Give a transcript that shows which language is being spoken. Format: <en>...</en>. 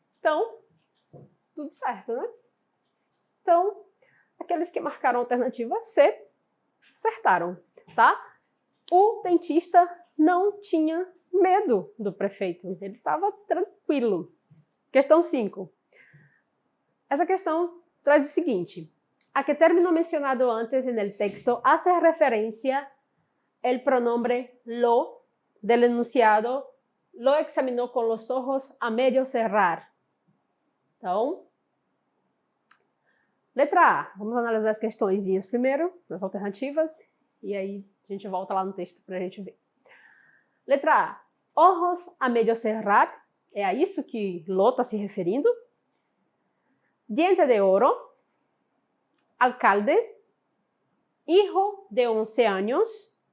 <pt>Então, tudo certo, né? Então, aqueles que marcaram a alternativa C, acertaram, tá? O dentista não tinha medo do prefeito, ele estava tranquilo. Questão 5. Essa questão traz o seguinte:</pt> <es>a que término mencionado antes en el texto hace referencia el pronombre lo del enunciado lo examinó con los ojos a medio cerrar.</es> <pt>Então, letra A. Vamos analisar as questõezinhas primeiro, as alternativas, e aí a gente volta lá no texto para a gente ver. Letra A.</pt> <es>Ojos a medio cerrar.</es> <pt>É a isso que lo está se referindo.</pt> <es>Diente de oro. Alcalde. Hijo de 11 años.</es>